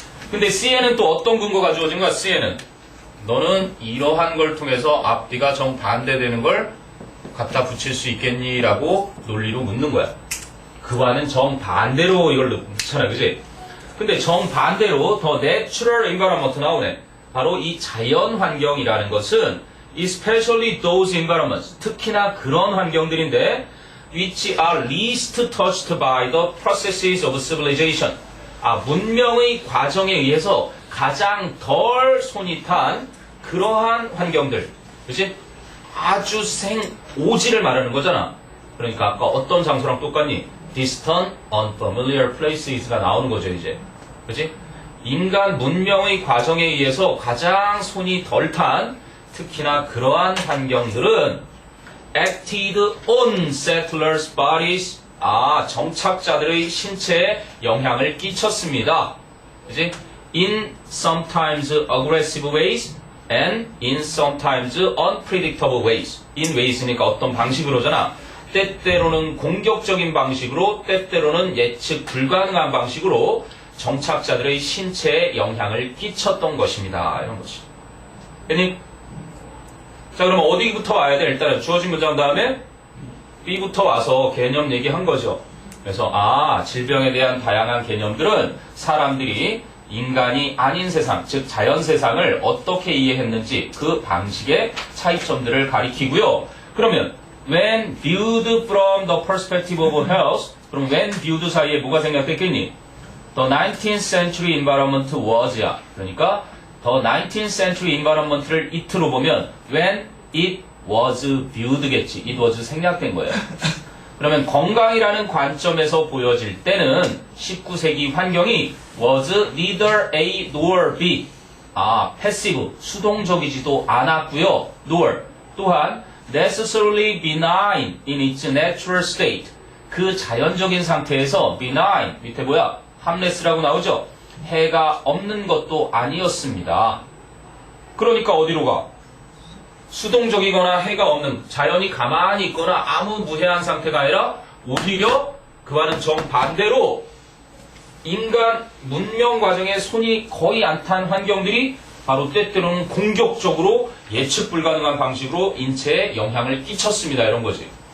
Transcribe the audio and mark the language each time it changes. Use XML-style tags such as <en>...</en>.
<ko>근데 C에는 또 어떤 근거가 주어진 거야? C에는 너는 이러한 걸 통해서 앞뒤가 정반대되는 걸 갖다 붙일 수 있겠니? 라고 논리로 묻는 거야. 그와는 정반대로 이걸 넣잖아. 그지? 근데 정반대로 더</ko> <en>natural environment</en> <ko>나오네. 바로 이 자연 환경이라는 것은</ko> <en>especially those environments,</en> <ko>특히나 그런 환경들인데</ko> <en>which are least touched by the processes of civilization.</en> <ko>문명의 과정에 의해서 가장 덜 손이 탄 그러한 환경들. 그치? 아주 오지를 말하는 거잖아. 그러니까 아까 어떤 장소랑 똑같니?</ko> <en>distant, unfamiliar places</en> <ko>가 나오는 거죠, 이제. 그치? 인간 문명의 과정에 의해서 가장 손이 덜 탄 특히나 그러한 환경들은</ko> <en>acted on settlers' bodies,</en> <ko>정착자들의 신체에 영향을 끼쳤습니다. 그치?</ko> <en>in sometimes aggressive ways and in sometimes unpredictable ways. in ways</en> <ko>니까 어떤 방식으로잖아. 때때로는 공격적인 방식으로, 때때로는 예측 불가능한 방식으로 정착자들의 신체에 영향을 끼쳤던 것입니다. 이런 거지. 됐니? 자, 그럼 어디부터 와야 돼? 일단은 주어진 문장 다음에 B부터 와서 개념 얘기한 거죠. 그래서 질병에 대한 다양한 개념들은 사람들이 인간이 아닌 세상, 즉 자연 세상을 어떻게 이해했는지 그 방식의 차이점들을 가리키고요. 그러면</ko> <en>when viewed from the perspective of health,</en> <ko>그럼</ko> <en>when viewed</en> <ko>사이에 뭐가 생략됐겠니?</ko> <en>The 19th century environment was야.</en> <ko>그러니까</ko> <en>the 19th century environment를 it로</en> <ko>보면</ko> <en>when it was viewed겠지. it was</en> <ko>생략된 거예요. 그러면 건강이라는 관점에서 보여질 때는 19세기 환경이</ko> <en>was neither A nor B. passive,</en> <ko>수동적이지도 않았고요.</ko> <en>nor,</en> <ko>또한</ko> <en>necessarily benign in its natural state.</en> <ko>그 자연적인 상태에서</ko> <en>benign,</en> <ko>밑에 뭐야?</ko> <en>harmless</en> <ko>라고 나오죠? 해가 없는 것도 아니었습니다. 그러니까 어디로 가? 수동적이거나 해가 없는, 자연이 가만히 있거나 아무 무해한 상태가 아니라 오히려 그와는 정반대로 인간 문명 과정에 손이 거의 안 탄 환경들이 바로 때때로는 공격적으로 예측 불가능한 방식으로 인체에 영향을 끼쳤습니다. 이런 거지.</ko>